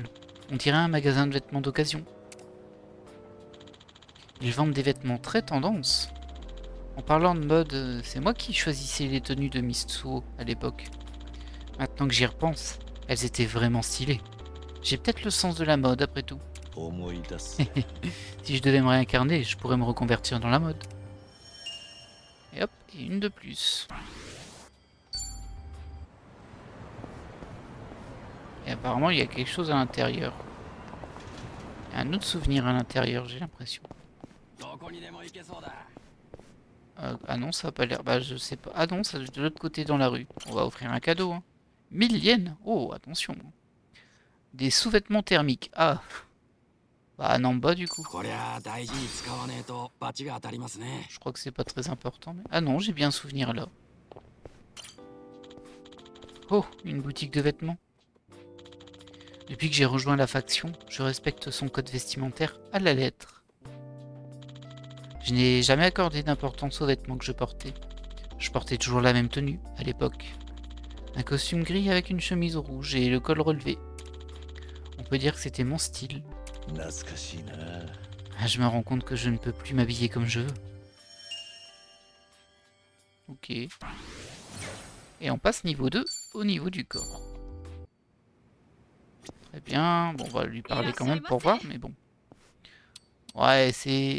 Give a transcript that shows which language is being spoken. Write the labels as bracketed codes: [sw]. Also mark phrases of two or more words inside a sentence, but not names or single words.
[fr] On dirait un magasin de vêtements d'occasion. Ils vendent des vêtements très tendance. En parlant de mode, c'est moi qui choisissais les tenues de Mitsuo à l'époque. Maintenant que j'y repense, elles étaient vraiment stylées. J'ai peut-être le sens de la mode après tout. [ja] 思い出す [fr] Si je devais me réincarner, je pourrais me reconvertir dans la mode. Et hop, et une de plus. Et apparemment, il y a quelque chose à l'intérieur. Il y a un autre souvenir à l'intérieur, j'ai l'impression. [ja] どこにでも行けそうだ。 [fr] Ah non, ça a pas l'air... Bah, je sais pas. Ah non, ça de l'autre côté dans la rue. On va offrir un cadeau. Hein. 1000 yens. Oh, attention. Des sous-vêtements thermiques. Ah. Bah, non, bas du coup. [ja] こりゃあ大事に使わねえとバチが当たりますね。 [fr] Je crois que c'est pas très important. Mais... Ah non, j'ai bien un souvenir là. Oh, une boutique de vêtements. Depuis que j'ai rejoint la faction, je respecte son code vestimentaire à la lettre. Je n'ai jamais accordé d'importance aux vêtements que je portais. Je portais toujours la même tenue, à l'époque. Un costume gris avec une chemise rouge et le col relevé. On peut dire que c'était mon style. [ja] 懐かしいな [fr] Ah, je me rends compte que je ne peux plus m'habiller comme je veux. Ok. Et on passe niveau 2 au niveau du corps. Très bien. Bon, on va lui parler quand même pour voir, mais bon. Ouais, c'est...